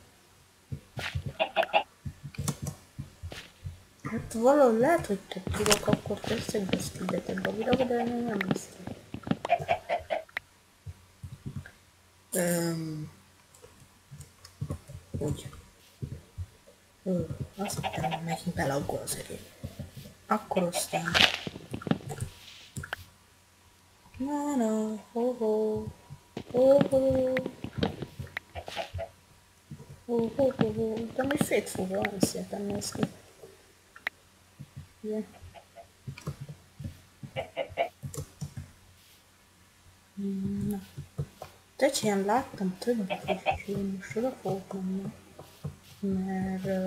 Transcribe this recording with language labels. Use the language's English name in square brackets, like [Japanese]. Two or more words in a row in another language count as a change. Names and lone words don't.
[Hungarian] Hát valahogy lehet, hogy több tudok, akkor teszek be speedetek a videóba, de nem biztos. Úgy. Azt hittem, hogy megint belaggol az erő. Akkor aztán... na, ho-ho. Ho-ho. Ho-ho-ho-ho. De még szétfúrva, olyan szépen néz ki. Ugye? Na. Tecsén láttam többet is, és én most oda fogok menni. Mert...